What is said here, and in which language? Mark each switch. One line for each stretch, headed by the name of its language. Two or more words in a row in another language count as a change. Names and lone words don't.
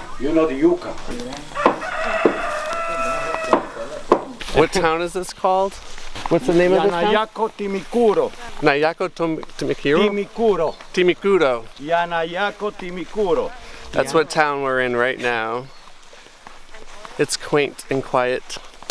English: You know the yuca? What town is this called? What's the name of this town? Yanayacu Timicuro. Yanayacu Timicuro? Timicuro. Timicuro. Yanayacu Timicuro. That's what town we're in right now. It's quaint and quiet.